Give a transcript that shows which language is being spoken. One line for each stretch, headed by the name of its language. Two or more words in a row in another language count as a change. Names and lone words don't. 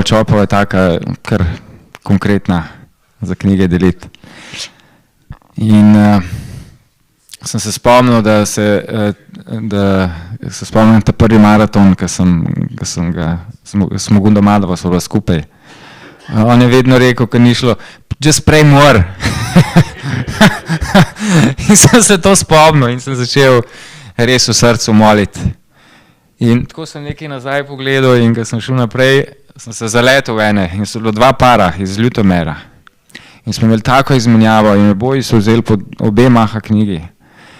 Slovenian: Čopova je taka kar konkretna za knjige deliti. In sem se spomnil, da se spomnim ta prvi maraton, ki sem ga s Mugunda Madhava sva bila skupaj. On je vedno rekel, ko ni šlo,
English: just pray more.
Slovenian: In sem se to spomnil in sem začel res v srcu moliti. In tako sem nekaj nazaj pogledal in ko sem šel naprej, sem se zaletel v ene in so bilo 2 para iz Ljutomera. In smo imeli tako izmenjavo in oboji so vzeli po obe maha knjigi.